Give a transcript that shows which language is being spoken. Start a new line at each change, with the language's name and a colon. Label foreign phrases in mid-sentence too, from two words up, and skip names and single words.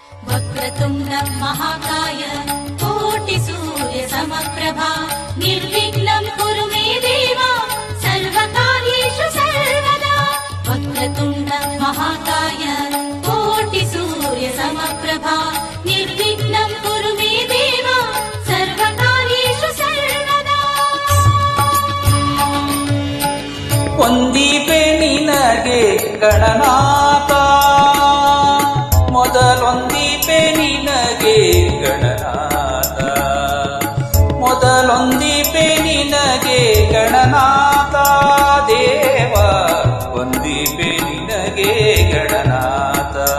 Sanskrit: वक्रतुण्ड महाकाय कोटिसूर्यसमप्रभा निर्विघ्नं कुरु मे देव सर्वकार्येषु सर्वदा। वक्रतुण्ड महाकाय कोटिसूर्यसमप्रभा निर्विघ्नं कुरु मे देव सर्वकार्येषु सर्वदा।
Kannada: ವಂದಿಪೆ ನಿನಗೆ ಗಣನಾಥ, ಮೊದಲೊಂದಿಪೆ ನಿನಗೆ ಗಣನಾಥ, ಮೊದಲೊಂದಿಪೆ ನಿನಗೆ ಗಣನಾಥ ದೇವ, ವಂದಿಪೆ ನಿನಗೆ ಗಣನಾಥ.